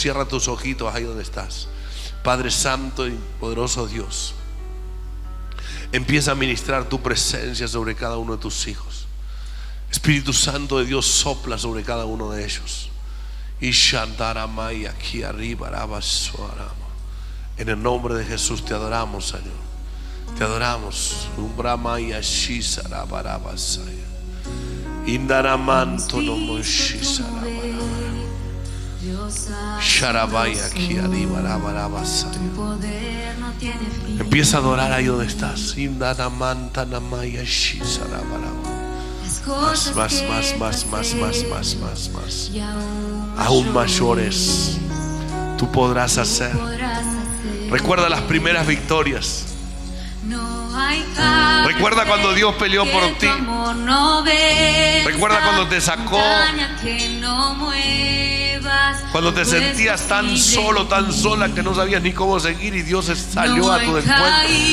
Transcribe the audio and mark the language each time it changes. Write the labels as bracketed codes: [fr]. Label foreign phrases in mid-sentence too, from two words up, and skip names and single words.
[es] Cierra tus ojitos ahí donde estás. Padre santo y poderoso Dios, empieza a ministrar tu presencia sobre cada uno de tus hijos. Espíritu Santo de Dios, sopla sobre cada uno de ellos. Y Shantaramay aquí arriba, en el nombre de Jesús te adoramos, Señor. Te adoramos. Umbramaya Shisarabarabasaya. Indaramanto no Moshisarabarabara. Sharabaya aquí arriba, Rabarabasaya. Empieza a adorar ahí donde estás. Indaramanta namaya Shisarabarabara. Más. Aún mayores tú podrás hacer. Recuerda las primeras victorias. Recuerda cuando Dios peleó por ti. Recuerda cuando te sacó, cuando te sentías tan solo, tan sola, que no sabías ni cómo seguir, y Dios salió a tu encuentro.